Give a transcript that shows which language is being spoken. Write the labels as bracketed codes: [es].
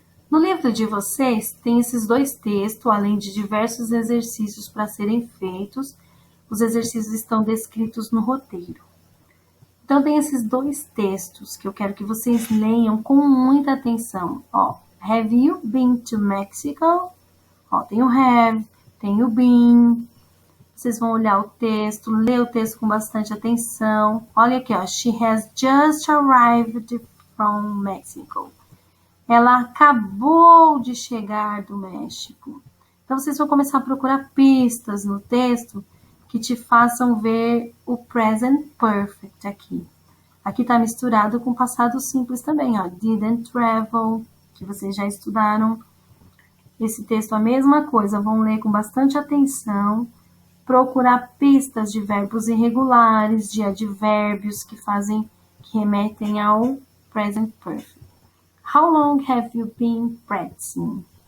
[pt] No livro de vocês tem esses dois textos, além de diversos exercícios para serem feitos. Os exercícios estão descritos no roteiro. Então, tem esses dois textos que eu quero que vocês leiam com muita atenção. [en] Ó, have you been to Mexico? [pt] Ó, tem o have, tem o been. Vocês vão olhar o texto, ler o texto com bastante atenção. Olha aqui, ó. [en] She has just arrived from Mexico. [pt] Ela acabou de chegar do México. Então, vocês vão começar a procurar pistas no texto que te façam ver o present perfect aqui. Aqui está misturado com passado simples também, ó. [en] Didn't travel, [pt] que vocês já estudaram. Esse texto é a mesma coisa, vão ler com bastante atenção, procurar pistas de verbos irregulares, de advérbios que remetem ao present perfect. [en] How long have you been practicing?